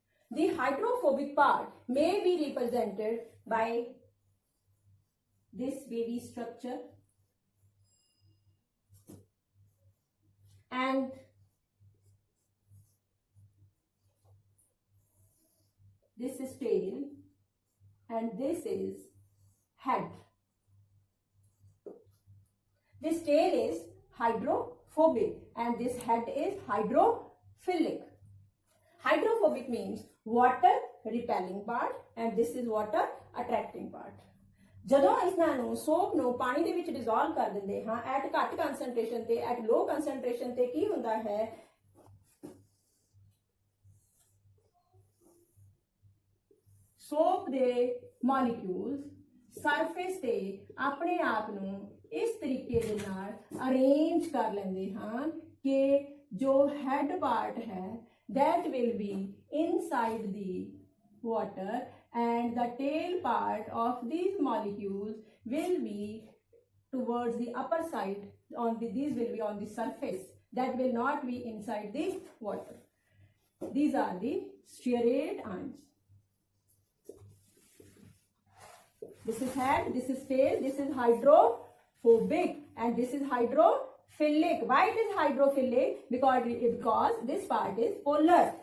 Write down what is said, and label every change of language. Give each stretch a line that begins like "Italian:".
English: The hydrophobic part may be represented by this wavy structure and this is tail and this is head. This tail is hydrophobic and this head is hydrophilic. Hydrophobic means water repelling part and this is water attracting part.
Punjabi: ਜਦੋਂ ਇਹਨਾਂ ਨੂੰ soap ਨੂੰ ਪਾਣੀ ਦੇ ਵਿੱਚ dissolve ਕਰ ਦਿੰਦੇ ਹਾਂ ਐਟ ਘੱਟ ਕਨਸੈਂਟ੍ਰੇਸ਼ਨ ਤੇ
English: at low concentration
Punjabi: ਤੇ ਕੀ ਹੁੰਦਾ ਹੈ ਸੋਪ ਦੇ ਮੋਲੀਕਿਊਲਸ ਸਰਫੇਸ ਤੇ ਆਪਣੇ ਆਪ ਨੂੰ ਇਸ ਤਰੀਕੇ ਦੇ ਨਾਲ ਅਰੇਂਜ ਕਰ ਲੈਂਦੇ ਹਨ ਕਿ ਜੋ ਹੈਡ ਪਾਰਟ ਹੈ
English: that will be inside the water and the tail part of these molecules will be towards the upper side these will be on the surface that will not be inside the water. These are the stearate ions. This is head, this is tail, this is hydrophobic and this is hydrophilic. hydrophilic. Why it is hydrophilic? Because this part is polar.